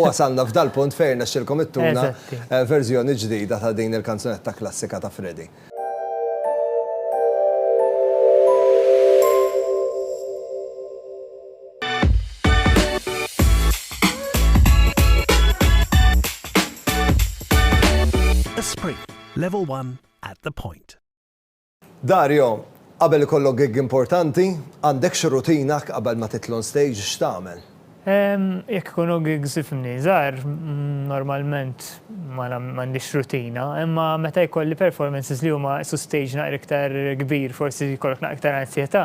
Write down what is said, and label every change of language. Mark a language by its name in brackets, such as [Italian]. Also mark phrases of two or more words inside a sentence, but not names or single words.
[Maltese] U wasalna f'dal punt fejn nexxilkom ittuna verżjoni ġdida ta' din il-kanzunetta klassika ta' Freddy. Esprit, [English] level 1 at the point. [Maltese] Dario, qabel ikollok gig importanti, għandek xi rutina qabel ma titlu [English] on stage [Maltese] x'tagħmel? Jekk ikunu gigs ifhimni żgħar, normalment m'għandix rutina, imma meta jkolli performances li huma su stage naqra iktar kbir, forsi jkollok naqra iktar ansjetà.